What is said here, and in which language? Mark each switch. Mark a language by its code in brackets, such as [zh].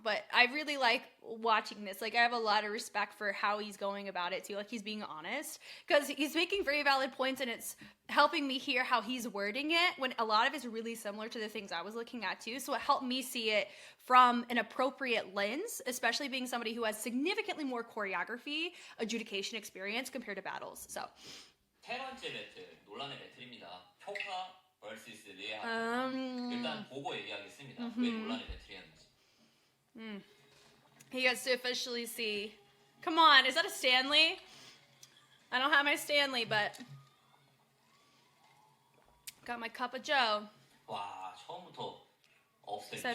[en] But I really like watching this. Like, I have a lot of respect for how he's going about it too. Like, he's being honest because he's making very valid points and it's helping me hear how he's wording it when a lot of it's really similar to the things I was looking at too. So it helped me see it from an appropriate lens, especially being somebody who has significantly more choreography, adjudication experience compared to battles. So. [ko] 세 번째 배틀, 논란의 배틀입니다. 효카 vs 리하타. 일단 보고 얘기하겠습니다. 왜 논란의 배틀이었는지. [en] He gets to officially see. Come on, is that a Stanley? I don't have my Stanley, but got my cup of Joe. [ko] 와, 처음부터 업스테이션.